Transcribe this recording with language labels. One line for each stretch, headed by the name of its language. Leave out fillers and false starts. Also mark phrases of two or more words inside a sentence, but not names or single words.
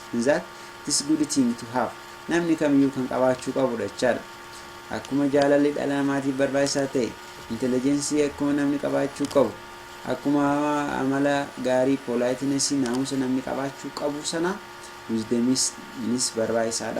English: In that it is good thing to have.
Oromo: Namni kamiyyuu kan qabaachuu qabudha jechaadha. Akkuma jaalalli dhala namaatiif barbaachisaa ta'e intelligence akkuma namni qabaachuu qabu, akkuma amala gaarii politeness naamusa namni qabaachuu qabu sana wisdomis barbaachisaadha.